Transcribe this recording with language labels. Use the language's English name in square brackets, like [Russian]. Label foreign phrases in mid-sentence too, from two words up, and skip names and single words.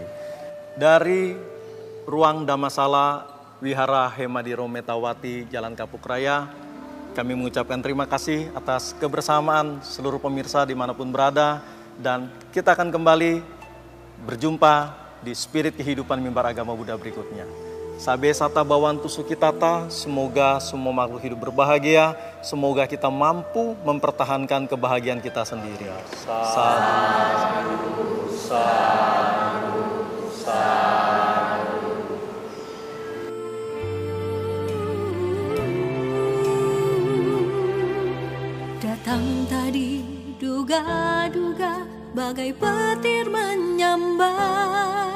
[Indonesian] Dari Ruang Dhammasala Wihara Hemadiro Metawati, Jalan Kapuk Raya, kami mengucapkan terima kasih atas kebersamaan seluruh pemirsa dimanapun berada. Dan kita akan kembali berjumpa di Spirit Kehidupan Mimbar Agama Buddha berikutnya. [Pali] Sabe sata bawantu sukitata, [Indonesian] semoga semua makhluk hidup berbahagia, semoga kita mampu mempertahankan kebahagiaan kita sendiri. [Pali] Sadu, sadu, sadu. [Indonesian] Datang tadi duga-duga bagai petir menyambar.